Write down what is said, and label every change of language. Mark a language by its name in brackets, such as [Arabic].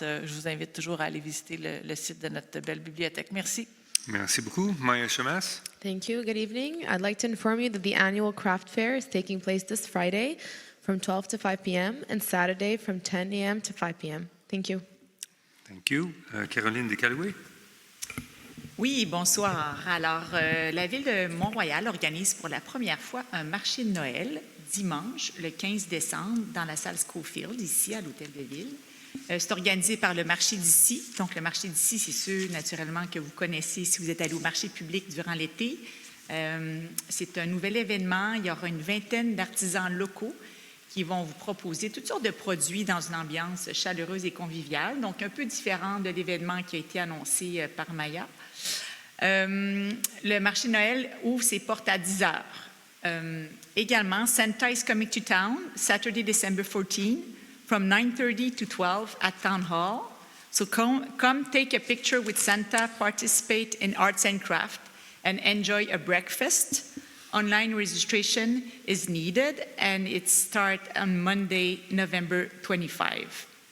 [French] Je vous invite toujours à aller visiter le site de notre belle bibliothèque. Merci. Merci beaucoup. Maya Chamas. [English] Thank you. Good evening. I'd like to inform you that the annual craft fair is taking place this Friday from 12 to 5 p.m. and Saturday from 10 a.m. to 5 p.m. Thank you. Thank you. Caroline Descalouet. [French] Oui, bonsoir. Alors, la Ville de Mont-Royal organise pour la première fois un marché de Noël dimanche, le 15 décembre, dans la salle Schofield, ici, à l'Hôtel de Ville. C'est organisé par le marché d'ici. Donc, le marché d'ici, c'est ceux, naturellement, que vous connaissez si vous êtes allé au marché public durant l'été. C'est un nouvel événement. Il y aura une vingtaine d'artisans locaux qui vont vous proposer toutes sortes de produits dans une ambiance chaleureuse et conviviale. Donc, un peu différent de l'événement qui a été annoncé par Maya. Le marché de Noël ouvre ses portes à 10 heures. Également, [English] Santa is coming to town, Saturday, December 14, from 9:30 to 12 at Town Hall. So come take a picture with Santa, participate in arts and craft, and enjoy a breakfast. Online registration is needed, and it starts on Monday, November 25.